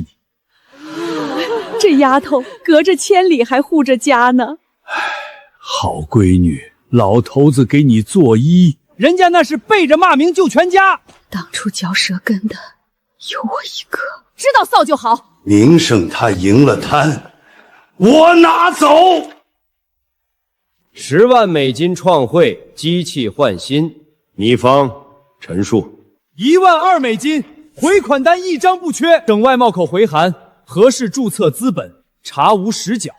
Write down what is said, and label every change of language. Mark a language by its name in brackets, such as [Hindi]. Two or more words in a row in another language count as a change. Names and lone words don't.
[Chinese] 這丫頭隔着千里還護着家呢。好閨女，老頭子給你作揖，人家那是背着罵名救全家。當初嚼舌根的有我一個，知道臊就好。名聲他贏了攤，我拿走。 10萬美金創匯，機器換新，擬方陳述。 12000美金，回款單一張不缺，省外貿口回函，核市註冊資本，查無實繳。